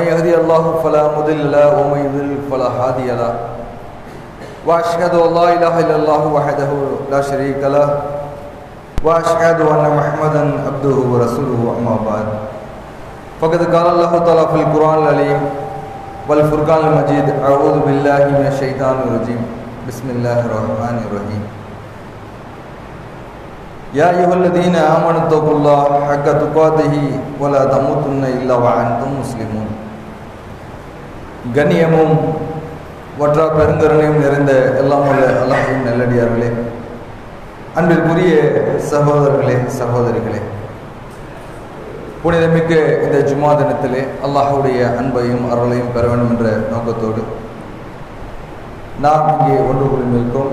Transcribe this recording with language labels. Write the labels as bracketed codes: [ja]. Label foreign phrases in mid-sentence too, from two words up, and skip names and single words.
[ar] يهدي الله فلا مضل له ومن يضلل فلا هادي له وأشهد أن لا إله إلا الله وحده لا شريك له وأشهد أن محمدا عبده ورسوله أما بعد فقد قال الله تعالى في القرآن العظيم والفرقان المجيد أعوذ بالله من الشيطان الرجيم بسم الله الرحمن الرحيم يا أيها الذين آمنوا اتقوا الله حق تقاته ولا تموتن إلا وأنتم مسلمون [ta] கண்ணியமும் வற்றா பெருங்கருணையும் நிறைந்த எல்லாம் உள்ள அல்லாஹ்வின் நல்லடியார்களே, அன்பிற்குரிய சகோதரர்களே சகோதரிகளே, புனிதமிக்க இந்த ஜும்மா தினத்திலே அல்லாஹ்வுடைய அன்பையும் அருளையும் பெற வேண்டும் என்ற நோக்கத்தோடு நாம் இங்கே ஒன்று கூடியிருக்கிறோம்.